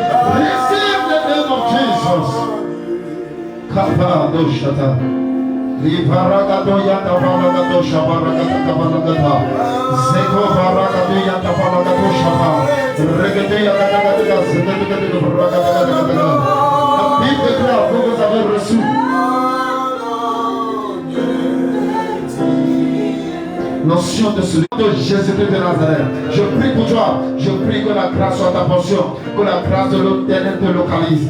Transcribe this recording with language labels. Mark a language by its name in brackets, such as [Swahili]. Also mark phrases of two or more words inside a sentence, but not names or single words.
[English] Receive the name of Jesus. Kapa do shata. Libaragado yata baragado shabaragata kabaragata. Zeko baragado yata baragado shaba. Regede yata baragata zedegede baragata. [French] La Bible déclare que vous avez reçu. Notion de celui de Jésus-Christ de Nazareth. Je prie pour toi. Je prie que la grâce soit ta portion. Que la grâce de l'Éternel te localise.